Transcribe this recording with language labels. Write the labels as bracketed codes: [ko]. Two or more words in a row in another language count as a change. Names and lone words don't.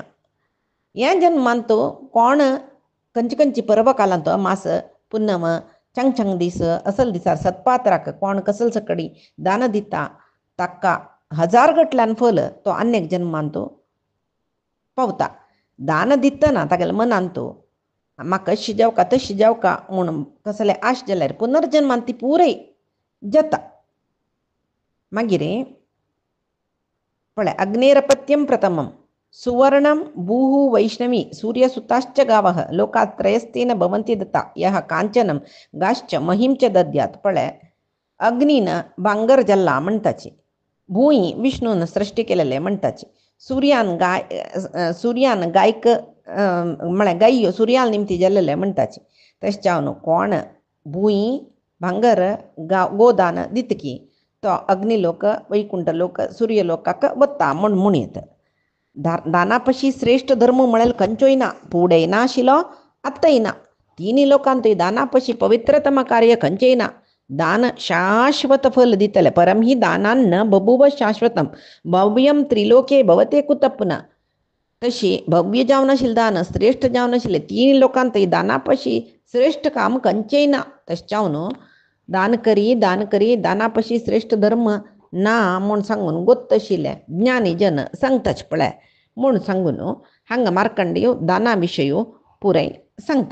[kok] ह्या जन्मांत कोण खंयची पर्व कालांत अमास पुन्नम चंग दीस असल दिसार सत्पात्राक कोण कसल सकडी दान दिता ताका 1000 गटल्यान फल तो आनी एक जन्मांत पावता. दान दितना तागेल्या मनांत म्हाका अशी जावका तशी जावका म्हूण कसले आश जाल्यार पुनर्जन्मांत ती पुराय जाता. मागीर पळय [sa] अग्नेरपत्यम प्रथमम सुवर्णम भूः वैष्णवी सूर्यसुताश्च गावः लोकात्रयस्तेन भवन्ति दत्ता यः कांचनम गाश्च महिम च दद्यात. [kok] पळय अग्नीन भांगर जल्ला म्हणटाची भुंय विष्णून सृष्टी केलेले म्हणटाची सुर्यान गायक म्हळ्यार गायो सुर्याल निमती जाल्लेले म्हणटाची तशें जावन कोण भुंय भांगर गोदान दितकी तो अग्निलोक वैकुंठ सूर्यलोकाक वता म्हूण म्हणीत. दाना पशी श्रेष्ठ धर्म म्हळ्यार खंयचोय ना, फुडेंय ना आशिल्लो आत्ताय ना. तिनी लोकांतूय दाना पशी पवित्रतम कार्य खंयचेय ना. दान शाश्वत फल दितले. [sa] परम ही दानान्न बभूव शाश्वतम भव्यम त्रिलोके भवते कुतपुना. [kok] तशी भव्य जावन आशिल्लें दान श्रेष्ठ जावन आशिल्लें तिनी लोकांतूय दाना पशी श्रेष्ठ काम खंयचेय ना. तशें जावन दान करी दाना पशी श्रेष्ठ धर्म ना म्हूण सांगून गोत्त आशिल्ले ज्ञानी जन सांगताच पळय म्हूण सांगून हांगा मार्कंडेय दाना विशयी पुराय सांगता.